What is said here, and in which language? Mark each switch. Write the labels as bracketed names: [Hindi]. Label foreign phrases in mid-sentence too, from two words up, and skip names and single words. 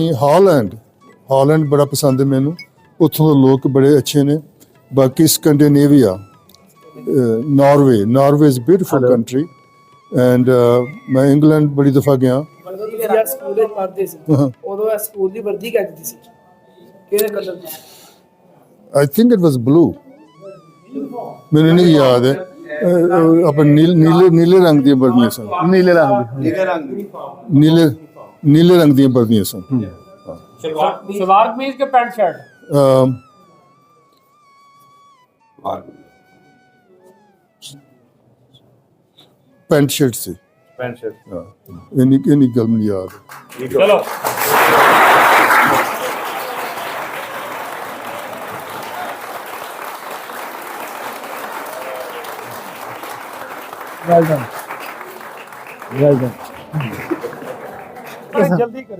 [Punjabi] ਹਾਲੈਂਡ ਬੜਾ ਪਸੰਦ ਹੈ ਮੈਨੂੰ, ਉੱਥੋਂ ਦੇ ਲੋਕ ਬੜੇ ਅੱਛੇ ਨੇ। ਬਾਕੀ ਸਕੈਂਡੀਨੇਵੀਆ, ਨਾਰਵੇ [English] is beautiful country. [Punjabi] ਐਂਡ ਮੈਂ ਇੰਗਲੈਂਡ ਬੜੀ ਦਫਾ ਗਿਆ। ਸਕੂਲ ਵਿੱਚ ਪੜ੍ਹਦੇ ਸੀ ਉਦੋਂ ਸਕੂਲ ਦੀ ਵਰਦੀ ਕੱਢਦੀ ਸੀ, ਕਿਹੜੇ ਕਲਰ ਦੀ? [English] I think it was blue. [Punjabi] ਮੈਨੂੰ ਨਹੀਂ ਯਾਦ ਹੈ। ਆਪਾਂ ਨੀਲੇ ਰੰਗ ਦੀਆਂ ਵਰਦੀਆਂ ਸਨ। ਨੀਲੇ ਰੰਗ ਦੀਆਂ ਵਰਦੀਆਂ ਸਨ। ਸਲਵਾਰ ਕਮੀਜ਼ ਕੇ ਪੈਂਟ ਸ਼ਰਟ? ਪੈਂਟ ਸ਼ਰਟ ਸੇ। ਇਨ੍ਹੀਂ ਗੱਲ ਮੇਂ ਯਾਦ। चलो ਜਲਦੀ ਕਰਿਓ।